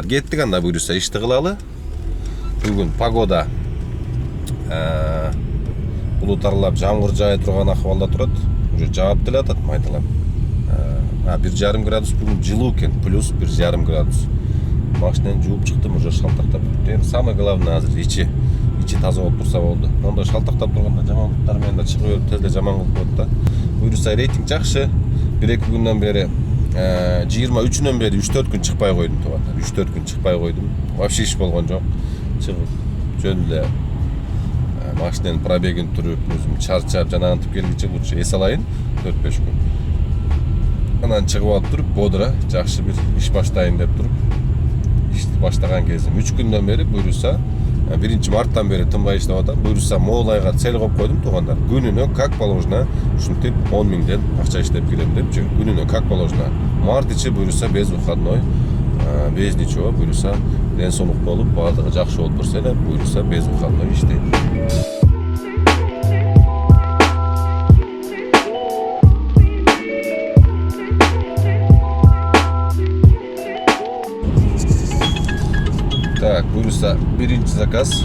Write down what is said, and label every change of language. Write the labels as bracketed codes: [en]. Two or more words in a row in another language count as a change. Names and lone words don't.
[ky] Кеттик анда буюрса ишти кылалы. Бүгүн погода булут аралап жамгыр жая турган акыбалда турат. уже жаап деле атат майдалап. 1,5 градус [kk] бүгін жылу екен, [ky] плюс 1,5 градус. Машинаны жууп чыктым, уже шалтактап кетти. [ru] Самое главное [ky] азыр ичи таза болуп турса болду. Онда шалтактап турганда жаман буттар менен да чыгып өтүп тезде жаман кылып коет да. Буюрса рейтинг жакшы. 1-2 күндөн бери 23-нөн бери 3-4 күн чыкпай койдум туугандар. 3-4 күн чыкпай койдум. Вообще иш болгон жок. Чыгып жөн эле машинанын пробегин туруп, өзүм чарчап, жанагынтип келгиче лучше эс алайын 4-5 күн. Анан чыгып алып туруп, бодура, жакшы бир иш баштайын деп туруп, ишти баштаган кезим 3 күндөн бери буюрса 1-марттан бери тынбай иштеп атам. Буюрса могул айга цель коюп койдум туугандар. Күнүнө [ru] как положено [ky] ушинтип 10 миңден акча иштеп келем депчи. Күнүнө [ru] как положено. [ky] Март ичи буюрса [ru] без выходной, без ничего, [ky] буюрса ден соолук болуп, баардыгы жакшы болуп турса эле, буюрса [ru] без выходной [ky] иштейм. Так, буюрса биринчи заказ.